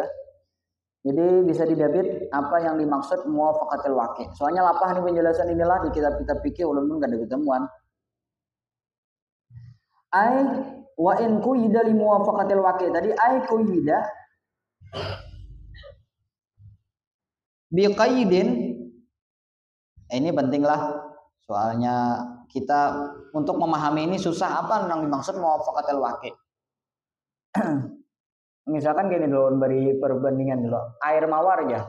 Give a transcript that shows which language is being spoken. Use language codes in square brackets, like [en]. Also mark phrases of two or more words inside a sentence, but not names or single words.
[id] Jadi bisa didapit apa yang dimaksud [ar] muwafaqatil waqi. [bjn] Soalnya lapah nih penjelasan inilah di kitab-kitab fikih ulun pun kada ketemuan. [ar] Ai wa in quyida li muwafaqatil waqi. Tadi ai quyida bi qaidin. [id] Ini pentinglah. Soalnya kita untuk memahami ini susah apa yang dimaksud [ar] muwafaqatil waqi. [id] Misalkan gini dulu beri perbandingan dulu. Air mawar aja.